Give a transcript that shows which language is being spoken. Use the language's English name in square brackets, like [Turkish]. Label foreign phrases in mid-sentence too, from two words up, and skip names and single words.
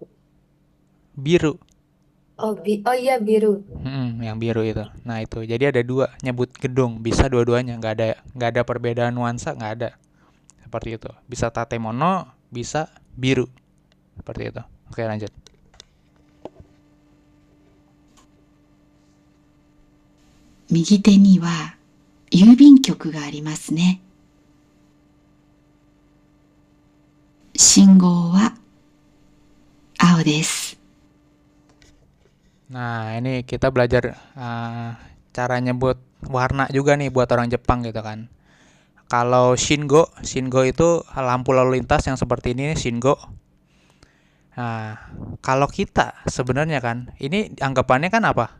[Indonesian] Biru. Oh iya biru. Yang biru itu. Nah itu. Jadi ada 2 nyebut gedung. Bisa dua-duanya. Nggak ada perbedaan nuansa. Nggak ada. Seperti itu. Bisa tatemono. Bisa biru. Seperti itu. Oke, lanjut. [Japanese] 右手には郵便局がありますね。信号は青です。 [Indonesian] Nah, ini kita belajar cara nyebut warna juga nih buat orang Jepang gitu kan. Kalau Shingo itu lampu lalu lintas yang seperti ini Shingo. Nah, kalau kita sebenarnya kan, ini anggapannya kan apa?